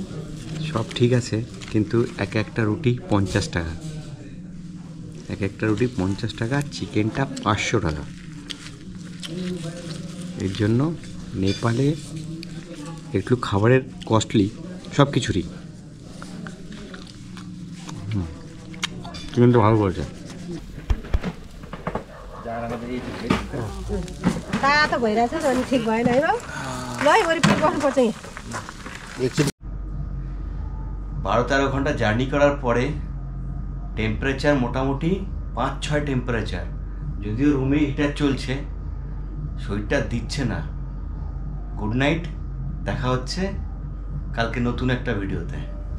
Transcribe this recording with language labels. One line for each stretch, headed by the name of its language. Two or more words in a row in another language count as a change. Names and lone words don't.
Bangla: সব ঠিক আছে, কিন্তু একটা রুটি 50 টাকা, একটা রুটি 50 টাকা, চিকেনটা 500 টাকা। এর জন্য নেপালে একটু খাবারের কস্টলি, সব কিছুরই। চিকেনটা ভালো করেছে।
Nepali: तातो भइरहेछ नि अनि ठिक भएन है ल है वरि फेरि बस्नुपर्छ यहाँ
Bangla: 12-13 ঘন্টা জার্নি করার পরে টেম্পারেচার মোটামুটি 5-6 টেম্পারেচার, যদিও রুমে হিটার চলছে, শরীরটা দিচ্ছে না।
English: good night,
Bangla: দেখা হচ্ছে কালকে নতুন একটা ভিডিওতে।